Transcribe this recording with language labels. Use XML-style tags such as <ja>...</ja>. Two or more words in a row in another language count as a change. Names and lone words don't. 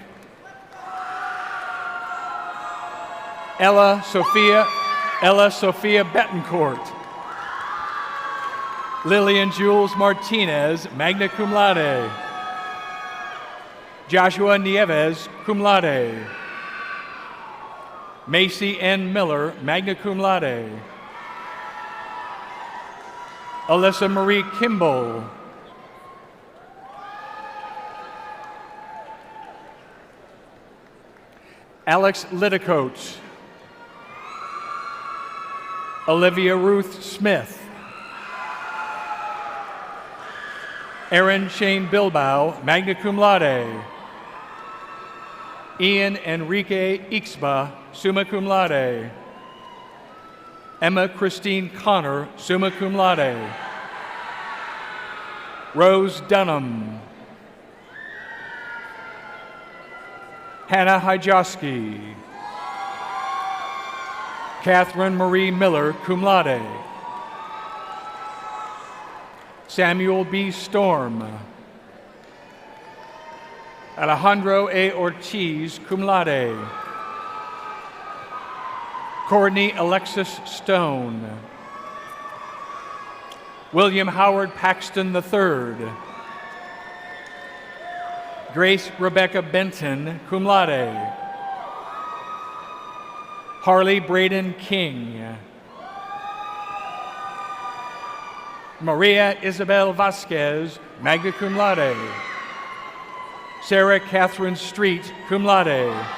<en>Ella Sophia Betancourt. Lillian Jules Martinez,</en> <la>magna cum laude.</la> <en>Joshua Nieves,</en> <la>cum laude.</la> <en>Macy N. Miller,</en> <la>magna cum laude.</la> <en>Alyssa Marie Kimball. Alex Litticoat. Olivia Ruth Smith. Aaron Shane Bilbao,</en> <la>magna cum laude.</la> <en>Ian Enrique Ixba,</en> <la>summa cum laude.</la> <en>Emma Christine Connor,</en> <la>summa cum laude.</la> <en>Rose Dunham. Hannah Hajowski. Catherine Marie Miller,</en> <la>cum laude.</la> <en>Samuel B. Storm. Alejandro A. Ortiz,</en> <la>cum laude.</la> <en>Courtney Alexis Stone. William Howard Paxton III. Grace Rebecca Benton,</en> <la>cum laude.</la> <en>Harley Braden King. Maria Isabel Vasquez,</en> <la>magna cum laude.</la> <en>Sarah Catherine Street,</en> <la>cum laude.</la>